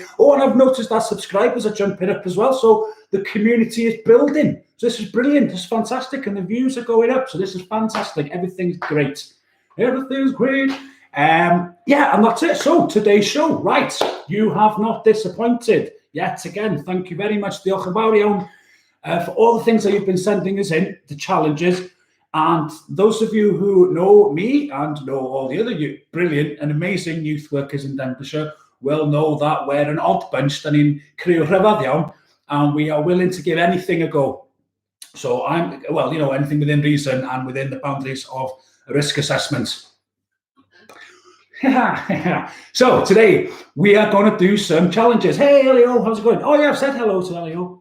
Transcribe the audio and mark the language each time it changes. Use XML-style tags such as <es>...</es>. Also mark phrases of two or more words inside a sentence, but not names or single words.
<en>And I've noticed that subscribers are jumping up as well, so the community is building. So this is brilliant, this is fantastic, and the views are going up, so this is fantastic. Everything's great. Everything's great. And that's it. So today's show, right, you have not disappointed yet again. Thank you very much,</en> <cy>Diolch yn fawr iawn,</cy> <en>for all the things that you've been sending us in, the challenges. And those of you who know me and know all the other brilliant and amazing youth workers in Denbighshire will know that we're an odd bunch,</en> <cy>dan ni'n criw rhyfedd iawn,</cy> <en>and we are willing to give anything a go. So anything within reason and within the boundaries of risk assessment. So today we are going to do some challenges. Hey, Elio, how's it going? I've said hello to Elio.</en>